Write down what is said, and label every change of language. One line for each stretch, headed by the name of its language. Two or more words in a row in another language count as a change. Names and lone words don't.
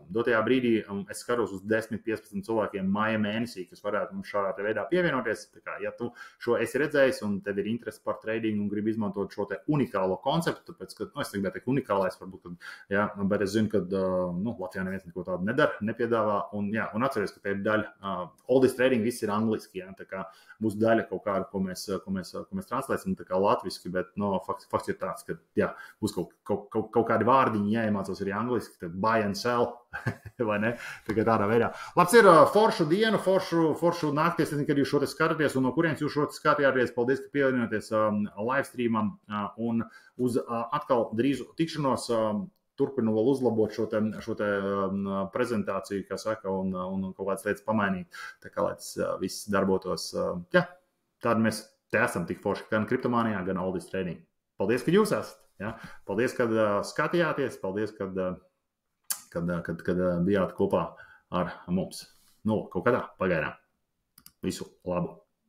Latvian: Dotajā brīdī es skatos uz 10-15 cilvēkiem māja mēnesī, kas varētu mums šādā veidā pievienoties. Tā kā, ja tu šo esi redzējis un tev ir interesi par tradingu un gribi izmantot šo te unikālo konceptu, tāpēc, ka, es negribētu teikt unikālais, varbūt, ja, bet es zinu, ka Latvijā neviens neko tādu nedara, nepiedāvā, un atceries, ka te ir daļa, all this trading viss ir angliski, ja, tā kā būs daļa kaut kāda, ko mēs translēsim, tā kā latviski, bet fakts ir tāds, ka jā, būs kaut kādi vārdiņi jāiemācās arī angliski, tad
English: buy and sell,
Latvian: vai ne? Tādā veidā. Labs ir foršu dienu, foršu nakties, kad jūs šo te skatāties, un no kurienes jūs šo te skatījāties. Paldies, ka pievienoties live streamam, un uz atkal drīzu tikšanos. Turpinu vēl uzlabot šo te prezentāciju, kā saka, un kaut kādas lietas pamainīt, tā kā lai tas viss darbotos. Jā, tādi mēs te esam tik forši, gan kriptomānijā, gan all this trading. Paldies, ka jūs esat. Ja? Paldies, kad skatījāties. Paldies, kad bijāt kopā ar mums. Kaut kādā pagaidām. Visu labu.